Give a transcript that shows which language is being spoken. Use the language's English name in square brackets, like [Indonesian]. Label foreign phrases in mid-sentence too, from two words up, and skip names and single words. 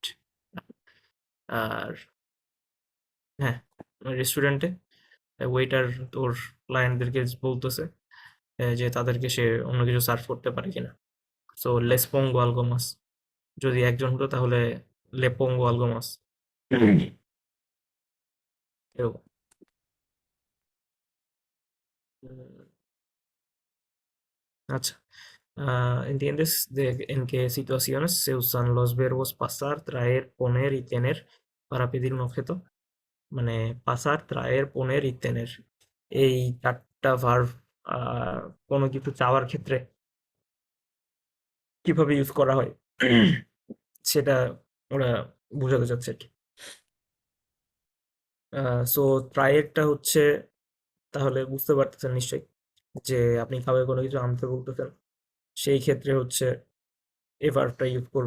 [Bangla] আর হ্যাঁ, রেস্টুরেন্টে ওয়েটার তোর ক্লায়েন্টদেরকে বলতেছে যে তাদেরকে সে অন্য কিছু সার্ভ করতে পারে কিনা। সো [Spanish] les pongo algo más, [Bangla] যদি একজন হতো তাহলে [Spanish] le pongo algo más, [Bangla] এরকম। উম, আচ্ছা, [Spanish] ¿entiendes en qué situaciones se usan los verbos pasar, traer, poner y tener para pedir un objeto? [Bangla] মানে পাসার, ট্রায়ের, পোনের, ইত্যানের, এই চারটা ভার্ব কোনো কিছু চাওয়ার ক্ষেত্রে কিভাবে ইউজ করা হয় সেটা ওরা বোঝাতে চাচ্ছে আর কি। সো ট্রায়েরটা হচ্ছে, তাহলে বুঝতে পারতেছেন নিশ্চয়ই যে আপনি কাউকে কোনো কিছু আনতে বলতেছেন, সেই ক্ষেত্রে হচ্ছে এ ভার্বটা ইউজ করবে।